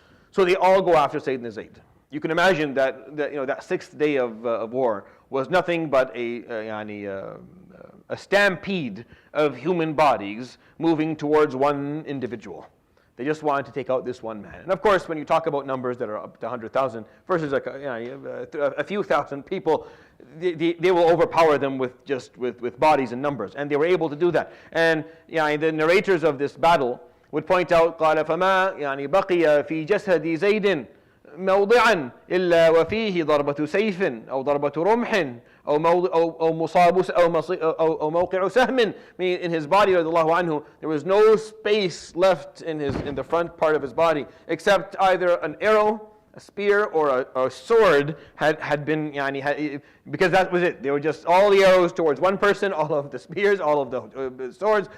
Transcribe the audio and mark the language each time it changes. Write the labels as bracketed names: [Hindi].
[English] So they all go after Sayyidina Zayd. You can imagine that sixth day of war was nothing but a stampede of human bodies moving towards one individual. They just wanted to take out this one man. And of course, when you talk about numbers that are up to 100,000 versus a few thousand people, they will overpower them with bodies and numbers. And they were able to do that. And the narrators of this battle would point out, [Arabic] قال فما بقي في جسد زيد موضعا إلا وفيه ضربة سيف أو ضربة رمح أو مصاب أو موقع سهم. [English] In his body, radiallahu anhu, there was no space left in the front part of his body except either an arrow, a spear, or a sword had been because that was it. They were just all the arrows towards one person, all of the spears, all of the swords.